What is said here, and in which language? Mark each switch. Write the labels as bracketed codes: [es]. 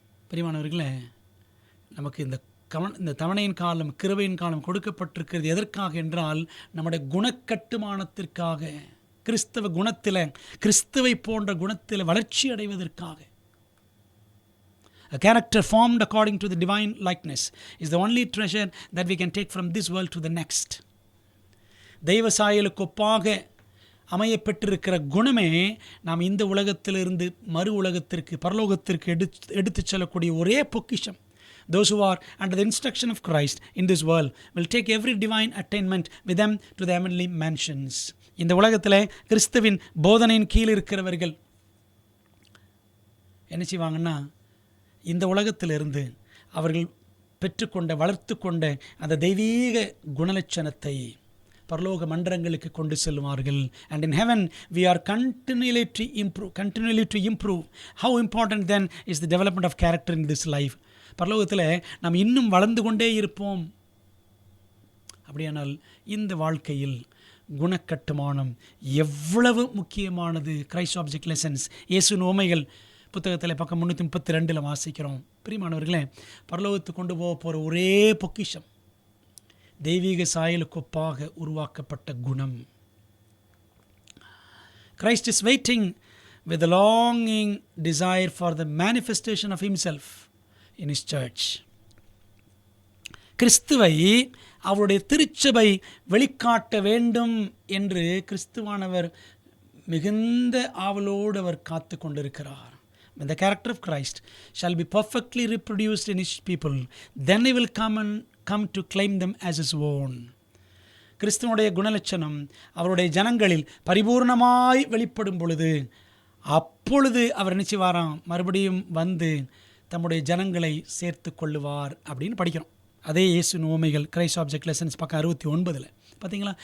[ta] பிரியமானவர்களே, நமக்கு இந்த தவணையின் காலம், கிருபையின் காலம் கொடுக்கப்பட்டிருக்கிறது எதற்காக என்றால், நம்முடைய குணக்கட்டுமானத்திற்காக, கிறிஸ்தவ குணத்தில், கிறிஸ்துவை போன்ற குணத்தில் வளர்ச்சி அடைவதற்காக. [en] A character formed according to the divine likeness is the only treasure that we can take from this world to the next. [ta] தெய்வ சாயலுக்கு ஒப்பாக அமையப்பட்டிருக்கிற குணமே நாம் இந்த உலகத்திலிருந்து மறு உலகத்திற்கு, பரலோகத்திற்கு எடுத்து செல்லக்கூடிய ஒரே பொக்கிஷம். [en] Those who are under the instruction of Christ in this world will take every divine attainment with them to the heavenly mansions. [ta] இந்த உலகத்தில் கிறிஸ்துவின் போதனையின் கீழ் இருக்கிறவர்கள் என்ன செய்வாங்கன்னா, இந்த உலகத்திலிருந்து அவர்கள் பெற்றுக்கொண்ட, வளர்த்து கொண்ட அந்த தெய்வீக குணலட்சணத்தை பரலோக மன்றங்களுக்கு கொண்டு செல்வார்கள். [en] And in heaven we are continually to improve. How important then is the development of character in this life? [ta] பரலோகத்தில் நாம் இன்னும் வளர்ந்து கொண்டே இருப்போம். அப்படியானால் இந்த வாழ்க்கையில் குணக்கட்டுமானம் எவ்வளவு முக்கியமானது. கிரைஸ்ட் ஆப்ஜெக்ட் லெசன்ஸ், இயேசுவின் உவமைகள் புத்தகத்தில் பக்கம் 332 வாசிக்கிறோம். பிரியமானவர்களே, பரலோகத்துக்கு கொண்டு போக போகிற ஒரே பொக்கிஷம் தெய்வீக சாயலுக்கு ஒப்பாக உருவாக்கப்பட்ட குணம். [en] Christ is waiting with a longing desire for the manifestation of himself in his church. [ta] கிறிஸ்துவை அவருடைய திருச்சபை வெளிக்காட்ட வேண்டும் என்று கிறிஸ்துவானவர் மிகுந்த ஆவலோடு அவர் காத்து கொண்டிருக்கிறார். [en] When the character of Christ shall be perfectly reproduced in his people, then he will come to claim them as his own. [ta] கிறிஸ்துவனுடைய குணலட்சணம் அவருடைய ஜனங்களில் பரிபூர்ணமாய் வெளிப்படும் பொழுது, அப்பொழுது அவர் நிச்சயவாராம் மறுபடியும் வந்து தம்முடைய ஜனங்களை சேர்த்து கொள்ளுவார் அப்படின்னு படிக்கிறோம். அதே இயேசுவின் உவமைகள் கிரைஸ்ட் ஆப்ஜெக்ட் லெசன்ஸ் பக்கம் 69 பார்த்தீங்களா?